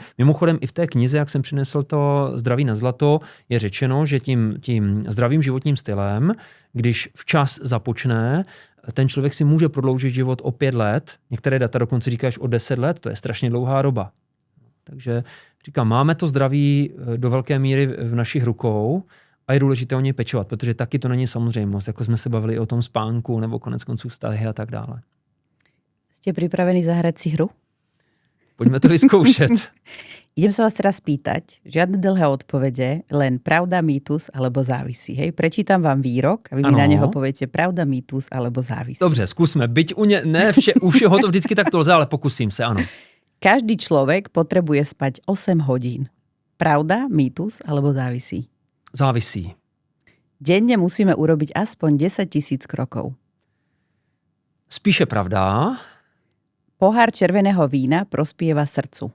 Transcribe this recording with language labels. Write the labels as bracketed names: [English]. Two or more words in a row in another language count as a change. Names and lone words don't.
[Czech] Mimochodem i v té knize, jak jsem přinesl to Zdraví na zlato, je řečeno, že tím zdravým životním stylem, když včas započne, ten člověk si může prodloužit život o 5 let, některé data dokonce říkáš o 10 let, to je strašně dlouhá doba. Takže říkám, máme to zdraví do velké míry v našich rukou a je důležité o něj pečovat, protože taky to není samozřejmost, jako jsme se bavili o tom spánku nebo koneckonců vztahy a tak dále. [Slovak] Ste pripravení zahrať si hru? Poďme to vyskoušet. Idem sa vás teraz spýtať, žiadne dlhé odpovede, len pravda, mýtus alebo závisí. Hej? Prečítam vám výrok a vy mi na neho poviete pravda, mýtus alebo závisí. [Czech] Dobře, zkusme. Byť u všeho to vždycky takto lze, ale pokusím se, ano. [Slovak] Každý človek potrebuje spať 8 hodín. Pravda, mýtus alebo závisí? Závisí. Denne musíme urobiť aspoň 10 000 krokov. [Czech] Spíše pravda. [Slovak] Pohár červeného vína prospieva srdcu.